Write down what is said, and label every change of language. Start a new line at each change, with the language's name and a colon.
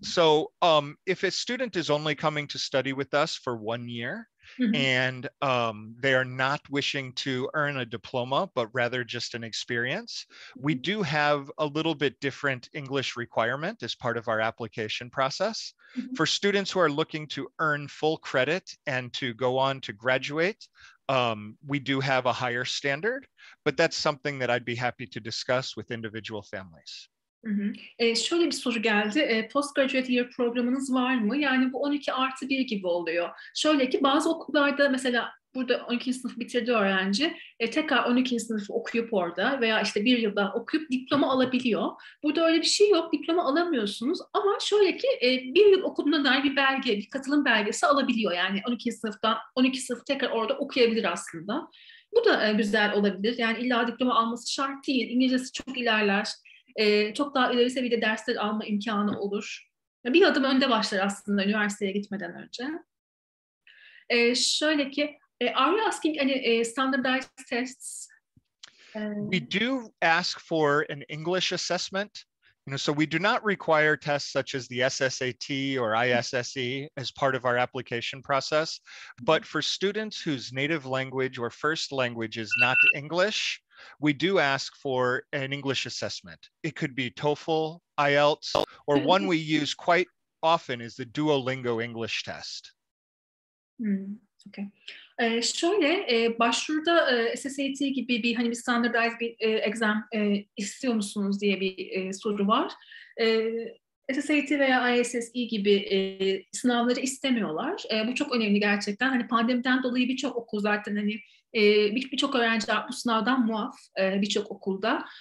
English: So if a student is only coming to study with us for 1 year, and they are not wishing to earn a diploma, but rather just an experience, we do have a little bit different English requirement as part of our application process. For students who are looking to earn full credit and to go on to graduate, we do have a higher standard, but that's something that I'd be happy to discuss with individual families.
Turkish: Hı hı. Şöyle bir soru geldi.
English: Postgraduate year
Turkish: programınız var mı? Yani bu 12+1 gibi oluyor. Şöyle ki bazı okullarda mesela burada 12. sınıf bitirdi öğrenci. Tekrar 12. sınıf okuyup orada veya işte bir yılda okuyup diploma alabiliyor. Burada öyle bir şey yok. Diploma alamıyorsunuz. Ama şöyle ki bir yıl okuduğuna dair bir belge, bir katılım belgesi alabiliyor. Yani 12. sınıftan 12 sınıf tekrar orada okuyabilir aslında. Bu da güzel olabilir. Yani illa diploma alması şart değil. İngilizcesi çok ilerler. Çok daha ileri seviyede dersler alma imkanı olur. Bir adım önde başlar aslında üniversiteye gitmeden önce. Şöyle ki,
English: are you asking any standardized tests? We do ask for an English assessment. So we do not require tests such as the SSAT or ISSE as part of our application process. But for students whose native language or first language is not English, we do ask for an English assessment. It could be TOEFL, IELTS, or one we use quite often is the Duolingo English test. Okay.
Turkish: Şöyle başvuruda SSAT gibi bir hani bir
English: standardized
Turkish: bir
English: exam
Turkish: istiyor musunuz diye bir soru var. SSAT veya ISSE gibi sınavları istemiyorlar. Bu çok önemli gerçekten. Hani pandemiden dolayı birçok okul zaten hani birçok öğrenci bu sınavdan muaf birçok okulda.